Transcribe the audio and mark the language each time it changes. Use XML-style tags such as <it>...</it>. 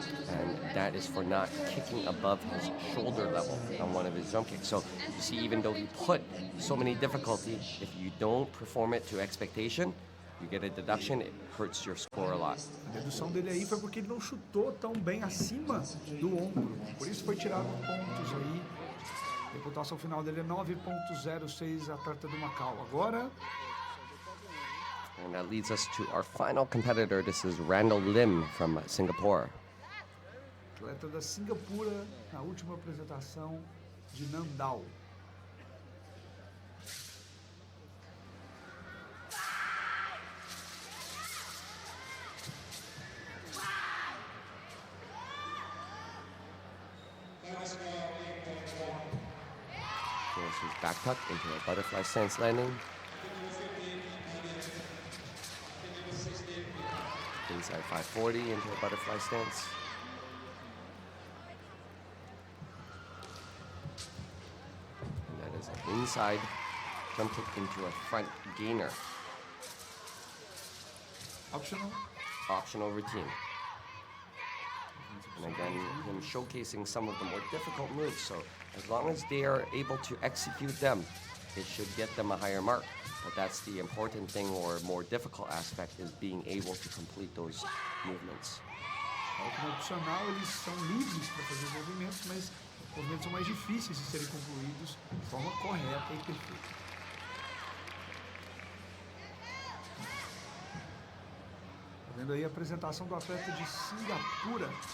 <en>And that is for not kicking above his shoulder level on one of his jump kicks. So you see, even though he put so many difficulty, if you don't perform it to expectation, you get a deduction, it hurts your score a lot.</en> <pt>A dedução dele aí foi porque ele não chutou tão bem acima do ombro. Por isso foi tirado pontos aí. A pontuação final dele é 9.06, atleta do Macau. Agora,</pt> <en>and that leads us to our final competitor. This is Randall Lim from Singapore.</en> <pt>atleta da Singapura na última apresentação de Nandao.</pt> <en>Here's his back tuck into a butterfly stance landing. Inside 540 into a butterfly stance. And that is an inside jump kick into a front gainer. Optional routine. And again, him showcasing some of the more difficult moves. So as long as they are able to execute them, it should get them a higher mark. But that's the important thing, or more difficult aspect, is being able to complete those movements.</en> <pt>Como opcional, eles são livres para fazer os movimentos, mas os movimentos são mais difíceis de serem concluídos de forma correta e perfeita. Tá vendo aí a apresentação do atleta de Singapura.</pt>